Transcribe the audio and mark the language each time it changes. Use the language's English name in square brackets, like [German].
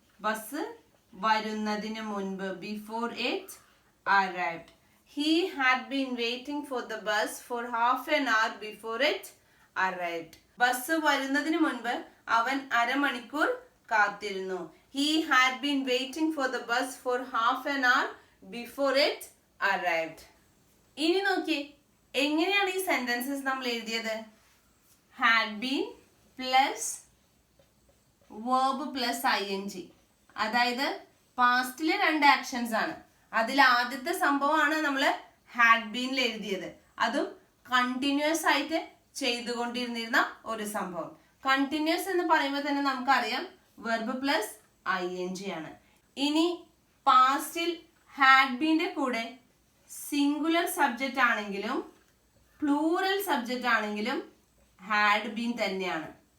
[Malayalam] Bus വരുന്നതിന് മുൻപ്, [English] before it arrived. He had been waiting for the bus for half an hour before it arrived. [Malayalam] Bus വരുന്നതിന് മുൻപ് അവൻ അരമണിക്കൂർ കാത്തിരുന്നു. [English] He had been waiting for the bus for half an hour before it arrived. [Malayalam] ഇനി നോക്കിയേ, എങ്ങനെയാണ് ഈ sentences നമ്മൾ എഴുതിയത്? [English] had been plus verb plus ing. [Malayalam] അതായത് പാസ്റ്റിലെ രണ്ട് ആക്ഷൻസ് ആണ്. അതിൽ ആദ്യത്തെ സംഭവമാണ് നമ്മൾ ഹാഡ് ബീനിൽ എഴുതിയത്. അതും കണ്ടിന്യൂസ് ആയിട്ട് ചെയ്തുകൊണ്ടിരുന്നിരുന്ന ഒരു സംഭവം. കണ്ടിന്യൂസ് എന്ന് പറയുമ്പോൾ തന്നെ നമുക്കറിയാം വെർബ് പ്ലസ് ing ആണ്. ഇനി പാസ്റ്റിൽ ഹാഡ് ബീന്റെ കൂടെ സിംഗുലർ സബ്ജക്റ്റ് ആണെങ്കിലും പ്ലൂറൽ സബ്ജക്റ്റ് ആണെങ്കിലും ഹാഡ് ബീൻ തന്നെയാണ്.